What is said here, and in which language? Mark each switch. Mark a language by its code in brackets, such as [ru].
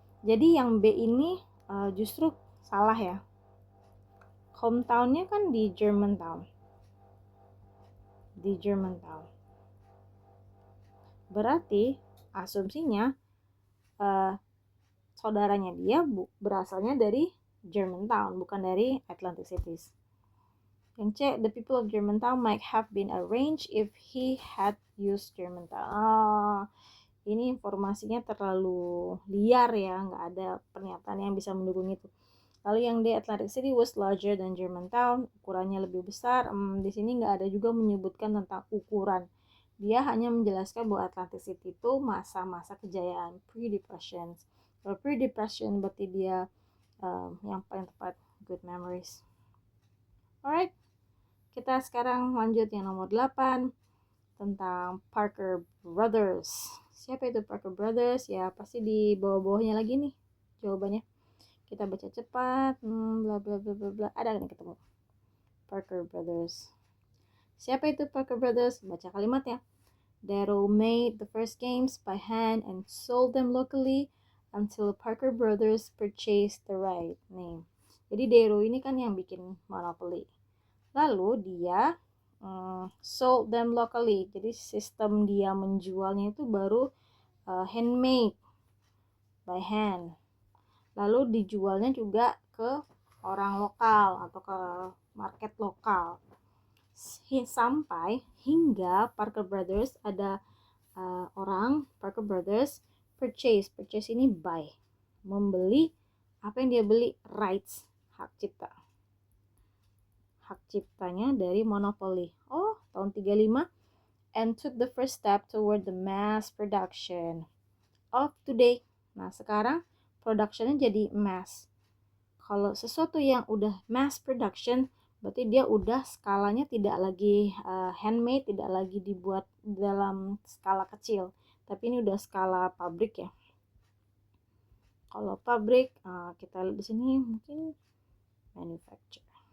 [id] Jadi yang B ini justru salah ya. Hometownnya kan di Germantown. Berarti asumsinya saudaranya dia berasalnya dari Germantown, bukan dari Atlantic Cities. Yang C, [en] the people of Germantown might have been arranged if he had used Germantown. [id] Ini informasinya terlalu liar ya, nggak ada pernyataan yang bisa mendukung itu. Lalu yang D, [en] Atlantic City was larger than Germantown, [id] ukurannya lebih besar. Di sini nggak ada juga menyebutkan tentang ukuran. Dia hanya menjelaskan bahwa Atlantic City itu masa-masa kejayaan, pre-depression. Kalau pre-depression berarti dia yang paling tepat, [en] good memories. Alright, [id] kita sekarang lanjut yang nomor 8 tentang Parker Brothers. Siapa itu Parker Brothers? Ya pasti di bawah-bawahnya lagi nih jawabannya. Kita baca cepat, bla bla bla bla bla. Ada kan ketemu Parker Brothers. Siapa itu Parker Brothers? Baca kalimatnya. [en] Darrow made the first games by hand and sold them locally until Parker Brothers purchased the right name. [id] Jadi Darrow ini kan yang bikin Monopoly. Lalu dia [en] sold them locally. [id] Jadi sistem dia menjualnya itu baru [en] handmade by hand. [id] Lalu dijualnya juga ke orang lokal atau ke market lokal. Sampai hingga Parker Brothers ada orang Parker Brothers purchase ini buy, membeli. Apa yang dia beli? Rights, hak ciptanya dari Monopoly. Tahun 35, [en] and took the first step toward the mass production of today. [id] Nah, sekarang productionnya jadi mass. Kalau sesuatu yang udah mass production, berarti dia udah skalanya tidak lagi handmade, tidak lagi dibuat dalam skala kecil, tapi ini udah skala pabrik ya. Kalau pabrik, kita lihat di sini mungkin manufacture.